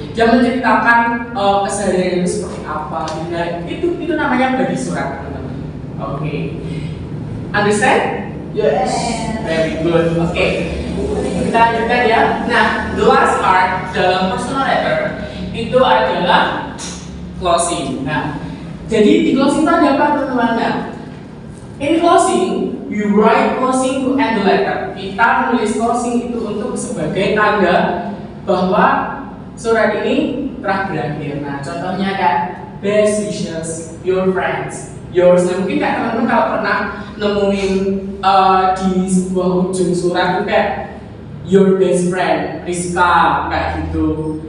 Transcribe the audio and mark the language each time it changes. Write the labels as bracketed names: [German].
[Indonesian] Dia menceritakan keseharian itu seperti apa. Nah, itu namanya body surat, teman-teman. Oke. [English] Understand? Yes. Very good. [Indonesian] Oke. Kita lanjutkan ya. Nah, [English] the last part [Indonesian] dalam personal letter itu adalah closing. Nah, jadi di closing itu ada apa, teman-teman? [English] Nah, in closing, we write closing to end the letter. [Indonesian] Kita menulis closing itu untuk sebagai tanda bahwa surat ini telah berakhir. Nah, contohnya kayak [English] best wishes, your friends, yours. [Indonesian] Nah, mungkin kayak teman-teman kalau pernah nemuin di sebuah ujung surat itu kayak [English] your best friend, [Indonesian] Rizka, kayak gitu.